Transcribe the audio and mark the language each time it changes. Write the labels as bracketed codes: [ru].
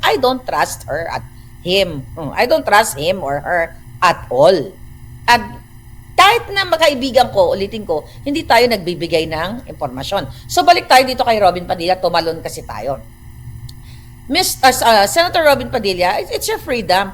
[en] I don't trust her at him. I don't trust him or her at all. [tl] At kahit na magkaibigan ko, ulitin ko, hindi tayo nagbibigay ng impormasyon. So balik tayo dito kay Robin Padilla, tumalon kasi tayo. [en] Senator Robin Padilla, it's your freedom.